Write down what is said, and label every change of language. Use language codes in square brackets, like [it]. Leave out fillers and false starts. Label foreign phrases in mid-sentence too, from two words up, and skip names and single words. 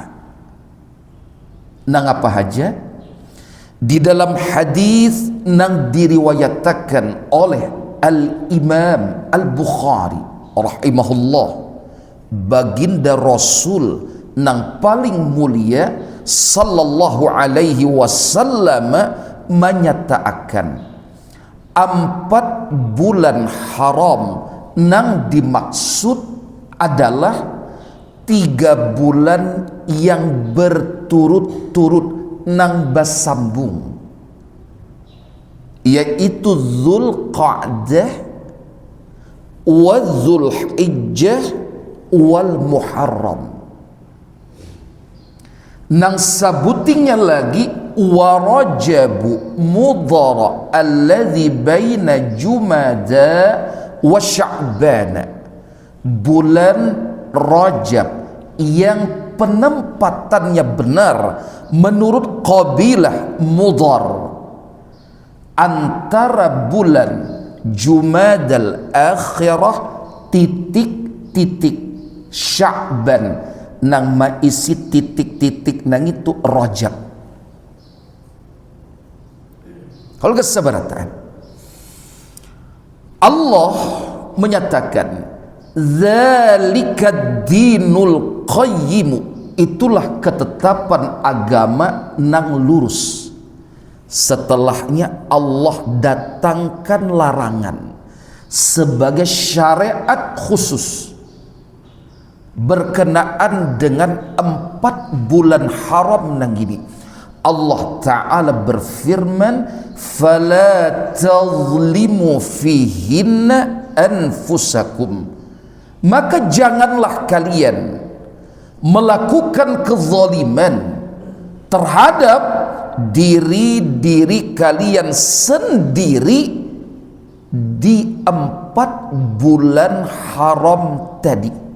[bjn] Nang apa aja? Di dalam hadis nang diriwayatkan oleh Al-Imam Al-Bukhari rahimahullah, baginda Rasul nang paling mulia [ar] صلى الله عليه وسلم [bjn] menyatakan 4 bulan haram nang dimaksud adalah 3 bulan yang berturut-turut nang bersambung, yaitu Dzulqa'dah wa Dzulhijjah wal Muharram. Nang sabutinya lagi [ar] وَرَجَبُ مُضَرَ الَّذِي بَيْنَ جُمَادَى وَشَعْبَانَ, [bjn] bulan Rajab yang penempatannya benar menurut kabilah Mudhar antara bulan Jumadal Akhirah titik-titik Sya'ban nang maisi titik-titik nang itu Rajab. Kalau kesabaratan Allah menyatakan [ar] ذلك الدين القيم, [bjn] itulah ketetapan agama nang lurus. Setelahnya Allah datangkan larangan sebagai syariat khusus berkenaan dengan 4 bulan haram nang gini. Allah Ta'ala berfirman, [ar] فلا تظلموا فيهن أنفسكم, [bjn] maka janganlah kalian melakukan kezaliman terhadap diri-diri kalian sendiri di 4 bulan haram tadi.